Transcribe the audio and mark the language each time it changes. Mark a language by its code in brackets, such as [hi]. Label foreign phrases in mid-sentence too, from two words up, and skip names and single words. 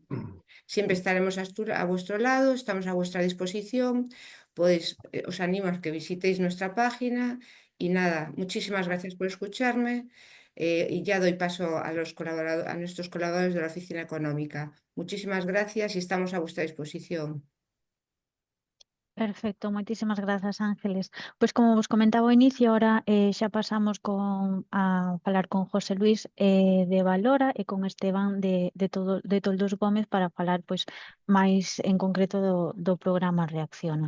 [es] Siempre estaremos a vuestro lado, estamos a vuestra disposición. Os animo a que visitéis nuestra página y nada, muchísimas gracias por escucharme. Y ya doy paso a nuestros colaboradores de la Oficina Económica. Muchísimas gracias y estamos a vuestra disposición. [gl] Perfecto, moitísimas grazas, Ángeles. Pois como vos comentaba ao inicio, ahora xa pasamos a falar con José Luis de Valora e con Esteban de Toldos Gómez para falar pois máis en concreto do programa Reacciona.